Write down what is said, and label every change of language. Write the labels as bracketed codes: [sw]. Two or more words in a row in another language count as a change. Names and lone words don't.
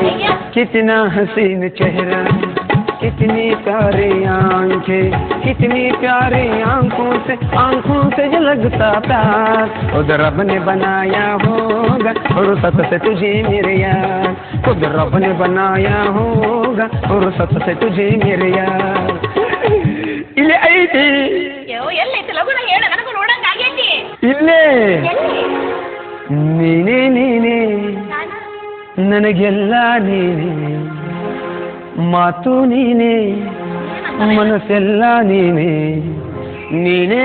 [hi] कितना हसीन चेहरा, कितनी प्यारी आंखें. कितनी प्यारी आंखों से जो लगता प्यार. खुद रब ने बनाया होगा फुर्सत से तुझे मेरे यार. खुद रब ने बनाया होगा फुर्सत से तुझे मेरे यार. [kn] इले ಐತಿ ಎಲ್ಲೈತಿ ಲಗುನ ಹೇಳ ನನಗೂ ನೋಡಂಗ ಆಗೈತಿ. ಇಲ್ಲೇ ನೀನೇ ನೀನೇ ನನಗೆಲ್ಲ ನೀನೇ ಮಾತು ನೀನೇ ಮನಸ್ಸೆಲ್ಲ ನೀನೇ ನೀನೇ